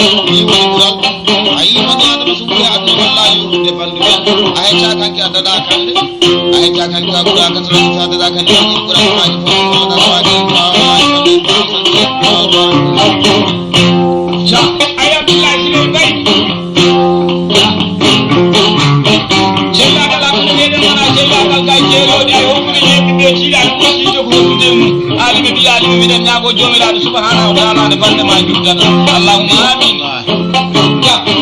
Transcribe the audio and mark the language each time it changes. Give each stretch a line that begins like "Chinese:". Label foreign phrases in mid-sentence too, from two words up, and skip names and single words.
Fula: Ni woni ɓural. A yii bani Adama so ɓuri aduna, wallahi, yurdude bandu men. A hecca kanke a daɗa kande. A hecca kanke ka ɓura ka so a daɗa kande, a yii ɓura ka maaji fof, a daɗa maaji fof. Ca, ay Abdoulaye, si non, bay. Cellagal hakkunde meɗen wona cellagal ngal jeeroɗe, e hokkude e yimɓe ɓe tiiɗa ɗum woni to ko hokkude mum. Alimi mbiɗa alimi mbiɗen ñaago jomiraɗo
Arabic: سبحانه وتعالى
Fula: nde balɗe ma juddata.
Arabic: اللهم آمين. Ja.